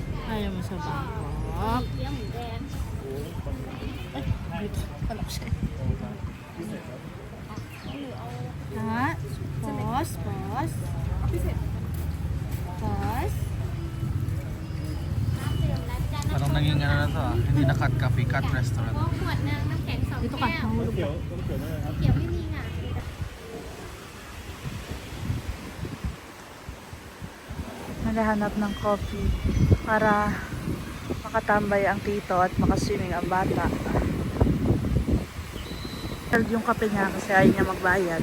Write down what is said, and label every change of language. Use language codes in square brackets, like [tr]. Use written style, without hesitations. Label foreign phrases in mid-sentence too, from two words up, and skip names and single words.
[tl] Ayaw mo sa Bangkok. Ay, palak siya. Ha? [en] Pause, pause. Pause. [tl] Parang naging ano na to ah. Hindi na [en] cut coffee, cut restaurant. [th] ขวดนึงน้ำแข็ง2 [tl] Dito ka, [th] แก้ว [tl] mahulog ka. [th] เขียวไม่มีอ่ะ [tl] Naghahanap ng coffee para makatambay ang tito at makaswimming ang bata. Yung kape niya kasi ayaw niya magbayad.